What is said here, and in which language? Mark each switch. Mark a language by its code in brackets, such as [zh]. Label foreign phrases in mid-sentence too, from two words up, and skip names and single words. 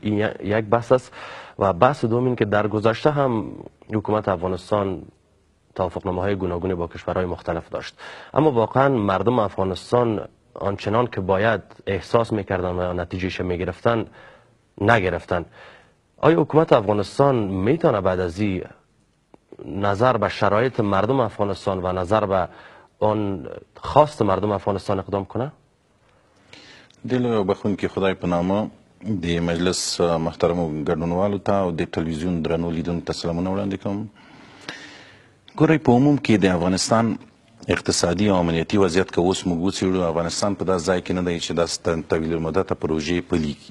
[fa] این یک بحث است و بحث دوم این که در گذشته هم حکومت افغانستان توافقنامه‌های گوناگونی با کشورهای مختلف داشت، اما واقعا مردم افغانستان آنچنان که باید احساس میکردن و نتیجهش میگرفتن نگرفتن. آیا حکومت افغانستان میتونه بعد از این نظر به شرایط مردم افغانستان و نظر به آن خواست مردم افغانستان اقدام کنه؟ [ps] دلو بخون که خدای په نامه د مجلس محترمو ګډونوالو ته او د تلویزیون درنو لیدونکو ته سلامونه وړاندې کوم. ګورئ، په عموم کې د افغانستان اقتصادي او امنیتي وضعیت که اوس موږ وڅېړو، افغانستان په داسې ځای کې نه دی چې داسې طویل المدته پروژې پلي کړي.